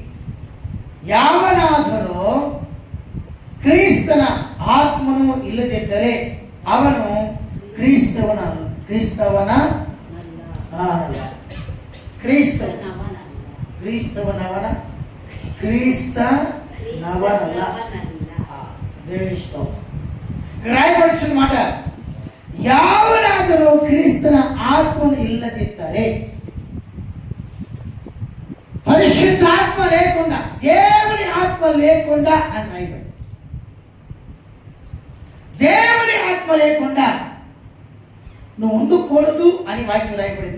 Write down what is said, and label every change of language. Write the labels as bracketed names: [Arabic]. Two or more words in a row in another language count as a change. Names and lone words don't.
[Kannada] ಯಾವನಾದರೂ ಕ್ರಿಸ್ತನ ಆತ್ಮನು ಇಲ್ಲದಿದ್ದರೆ ಅವನು ಕ್ರಿಸ್ತವನವನಲ್ಲ. [Telugu] రాయపడిసిద మాట, [Kannada] ಯಾವನಾದರೂ ಕ್ರಿಸ್ತನ ಆತ್ಮನು ಇಲ್ಲದಿದ್ದರೆ, [Telugu] పరిశుద్ధాత్మ లేకుండా, దేవుని ఆత్మ లేకుండా అని రాయబడి, దేవుని ఆత్మ లేకుండా నువ్వు ఉండకూడదు అని వాక్యం రాయబడింది.